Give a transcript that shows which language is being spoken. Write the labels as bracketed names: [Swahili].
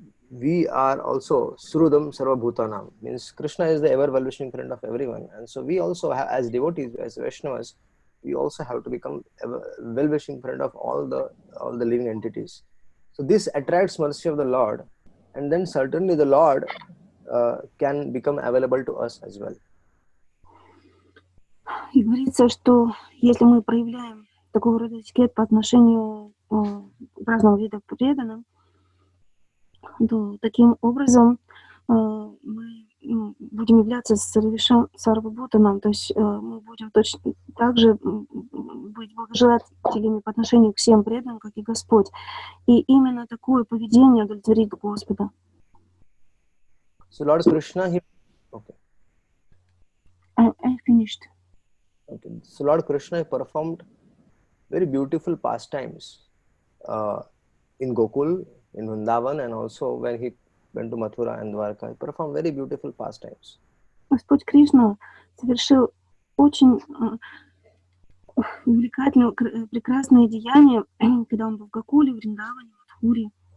[English] we are also Srudam Sarva Bhutanam, means Krishna is the ever-well-wishing friend of everyone, and so we also have, as devotees, as Vaishnavas, we also have to become a well-wishing friend of all the living entities. So this attracts mercy of the Lord, and then certainly the Lord can become available to us as well. [Russian] И говорится, что если мы проявляем такого рода этикет по отношению к разного вида преданным, то таким образом мы будем являться сарвабхутаном, то есть мы будем точно так же быть благожелателями по отношению к всем преданным, как и Господь. И именно такое поведение удовлетворит Господа. [English] So Lord Krishna, okay. I finished. Okay. So Lord Krishna performed very beautiful pastimes in Gokul, in Vrindavan, and also when he went to Mathura and Dwarka, he performed very beautiful pastimes. [Russian] Господь Кришна совершил очень увлекательное, прекрасное деяние, когда он был в Гокуле, в Вриндаване, в Мадхуре.